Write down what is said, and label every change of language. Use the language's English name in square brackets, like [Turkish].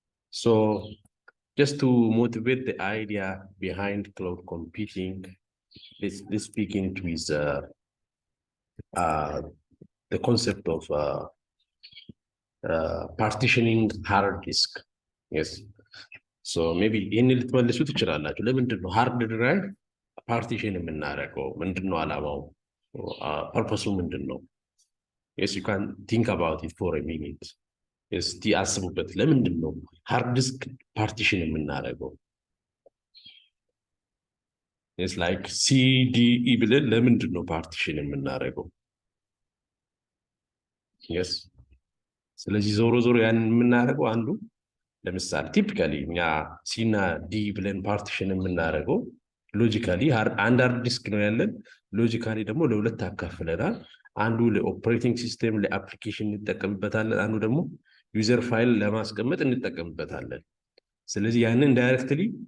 [English] So just to motivate the idea behind cloud computing, let's begin with the concept of partitioning hard disk. Yes. So maybe in [Amharic] ልትመልሱ ትችላላችሁ። ለምንድን ነው ሃርድ ድራይቭ ፓርቲሽን የምናደርገው? ምንድን ነው ዓላማው? ፐርፐሱ ምንድን ነው? [English] Yes, you can think about it for a minute. [Amharic] እስቲ አስቡበት። ለምንድን ነው ሃርድ ዲስክ ፓርቲሽን የምናደርገው? [English] It's like CDE [Amharic] ብለን ለምንድን ነው ፓርቲሽን የምናደርገው? Yes. ስለዚህ ዞሮ ዞሮ ያንን የምናደርገው አንዱ ለምሳሌ ቲፒካሊ እኛ ሲና ዲ ብለን ፓርቲሽን የምናደርገው ሎጂካሊ አንድ ሃርድ ዲስክ ነው ያለን። ሎጂካሊ ደግሞ ለሁለት አካፍለናል። አንዱ ለኦፕሬቲንግ ሲስተም ለአፕሊኬሽን እንጠቀምበታለን፣ አንዱ ደግሞ ዩዘር ፋይል ለማስቀመጥ እንጠቀምበታለን። ስለዚህ ያንን ዳይሬክትሊ